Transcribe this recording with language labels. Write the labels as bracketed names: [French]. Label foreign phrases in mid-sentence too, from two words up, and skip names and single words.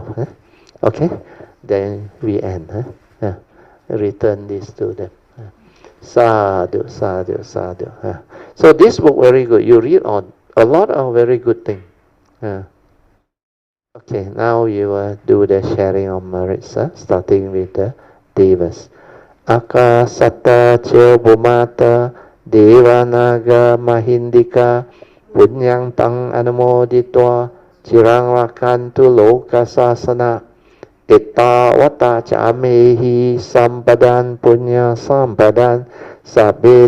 [English] Okay? Then we end. Return this to them. [Pali] Sadhu, sadhu, sadhu. [English] So this book very good. You read on a lot of very good things. Okay, now you will do the sharing of merits, starting with the Devas. [Pali] Akasata ce bumata devanaga mahindika punyang tang anumoditwa cirang rakantu lokasasana itta wata camehi sampadan punya sampadan sabbe